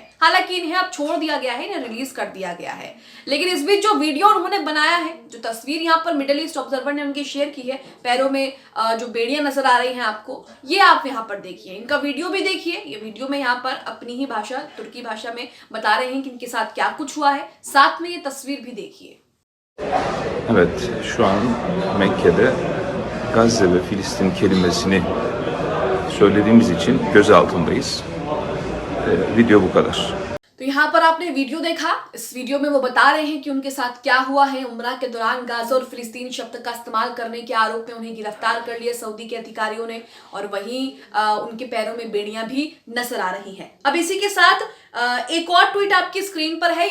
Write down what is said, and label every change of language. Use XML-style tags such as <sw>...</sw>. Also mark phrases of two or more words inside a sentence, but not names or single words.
<hi>हालांकि इन्हें अब छोड़ दिया गया है, इन्हें रिलीज कर दिया गया है। लेकिन इस बीच जो वीडियो उन्होंने बनाया है, जो तस्वीर यहाँ पर मिडिल ईस्ट ऑब्जर्वर ने उनकी शेयर की है, पैरों में जो बेड़ियां नजर आ रही हैं आपको, ये आप यहाँ पर देखिए। इनका वीडियो भी देखिए। ये वीडियो में यहाँ पर अपनी ही भाषा, तुर्की भाषा में बता रहे हैं कि इनके साथ क्या कुछ हुआ है। साथ में ये तस्वीर भी देखिए।</hi> <tr>Evet, şu an Mekke'de Gazze ve Filistin kelimesini söylediğimiz için gözaltındayız. Video bu kadar.</tr> <hi>तो यहाँ पर आपने वीडियो देखा। इस वीडियो में वो बता रहे हैं कि उनके साथ क्या हुआ है। उम्रा के दौरान गाजा और फिलिस्तीन शब्द का इस्तेमाल करने के आरोप में उन्हें गिरफ्तार कर लिया सऊदी के अधिकारियों ने, और वहीं उनके पैरों में बेड़ियां भी नजर आ रही हैं। अब इसी के साथ एक और ट्वीट आपकी स्क्रीन पर है।</hi>